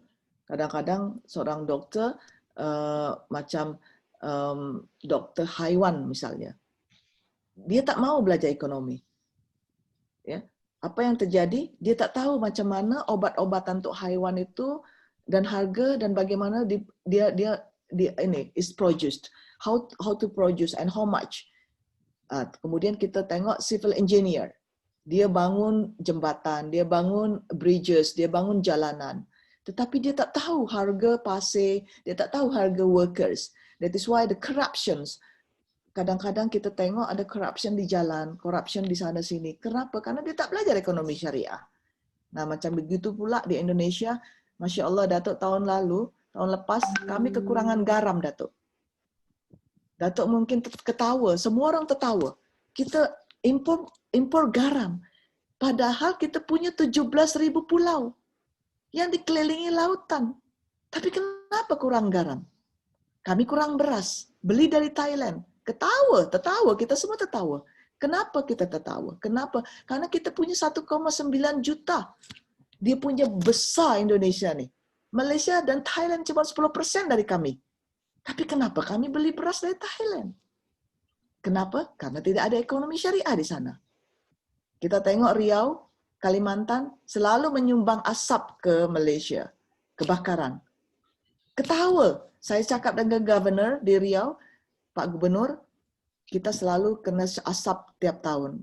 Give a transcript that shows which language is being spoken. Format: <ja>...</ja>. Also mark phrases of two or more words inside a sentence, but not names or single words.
<id>Kadang-kadang seorang dokter macam dokter haiwan misalnya, dia tak mau belajar ekonomi. Ya, apa yang terjadi? Dia tak tahu macam mana obat-obatan untuk haiwan itu dan harga dan bagaimana dia ini</id> <en>is produced, how to produce and how much.</en> <id>Kemudian kita tengok</id> <en>civil engineer,</en> <id>dia bangun jembatan, dia bangun bridges, dia bangun jalanan. Tetapi dia tak tahu harga pasir, dia tak tahu harga workers.</id> <en>That is why the corruptions,</en> <id>kadang-kadang kita tengok ada corruption di jalan, corruption di sana sini. Kenapa? Karena dia tak belajar ekonomi syariah. Nah, macam begitu pula di Indonesia,</id> <ar>ما شاء الله,</ar> <id>Datuk tahun lepas, kami kekurangan garam, Datuk. Datuk mungkin ketawa, semua orang tertawa. Kita impor garam. Padahal kita punya 17,000 pulau yang dikelilingi lautan. Tapi kenapa kurang garam? Kami kurang beras, beli dari Thailand. Tertawa, kita semua tertawa. Kenapa kita tertawa? Kenapa? Karena kita punya 1,9 juta. Dia punya besar Indonesia nih. Malaysia dan Thailand cuma 10% dari kami. Tapi kenapa kami beli beras dari Thailand? Kenapa? Karena tidak ada ekonomi syariah di sana. Kita tengok Riau, Kalimantan, selalu menyumbang asap ke Malaysia. Kebakaran. Ketawa. Saya cakap dengan governor di Riau, Pak Gubernur, kita selalu kena asap tiap tahun.</id>